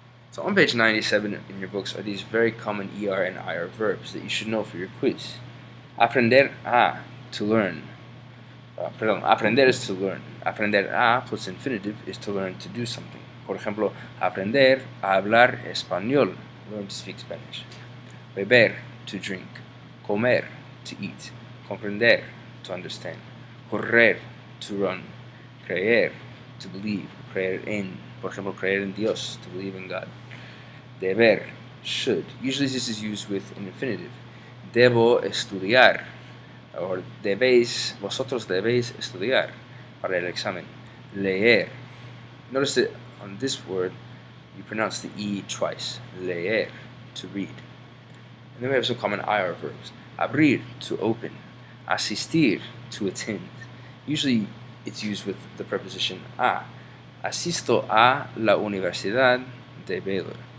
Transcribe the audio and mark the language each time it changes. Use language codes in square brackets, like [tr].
[en] So on page 97 in your books are these very common ER and IR verbs that you should know for your quiz. Aprender a, to learn. Aprender is to learn. Aprender a plus infinitive is to learn to do something. [es] Por ejemplo, aprender a hablar español, [en] learn to speak Spanish. Beber, to drink. Comer, to eat. Comprender, to understand. Correr, to run. Creer, to believe. [es] Creer en, por ejemplo, creer en Dios, [en] to believe in God. [es] Deber, should. [en] Usually this is used with an infinitive. [es] Debo estudiar. [en] Or [es] debéis, vosotros debéis estudiar para el examen. Leer. [en] Notice that on this word, you pronounce the E twice. Leer, to read. And then we have some common IR verbs. Abrir, to open. Asistir, to attend. Usually it's used with the preposition a. [es] Asisto a la Universidad de Baylor.